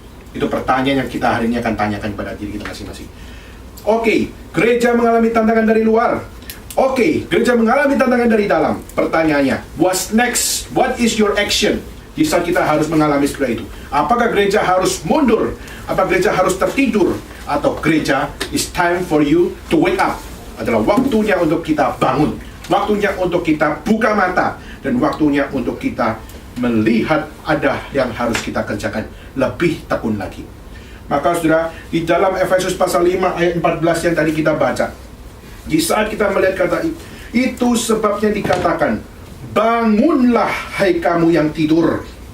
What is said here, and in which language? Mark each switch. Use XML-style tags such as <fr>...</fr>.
<id>Itu pertanyaan yang kita hari ini akan tanyakan pada diri kita masing-masing. Oke, gereja mengalami tantangan dari luar. Oke, gereja mengalami tantangan dari dalam. Pertanyaannya,</id> <en>what's next? What is your action?</en> <id>Di saat kita harus mengalami seperti itu, apakah gereja harus mundur? Apakah gereja harus tertidur? Atau gereja</id> <en>is time for you to wake up?</en> <id>Adalah waktunya untuk kita bangun, waktunya untuk kita buka mata, dan waktunya untuk kita melihat ada yang harus kita kerjakan lebih tekun lagi. Maka saudara, di dalam Efesus pasal 5 ayat 14 yang tadi kita baca, di saat kita melihat kata itu sebabnya dikatakan, bangunlah hai kamu yang tidur.</id>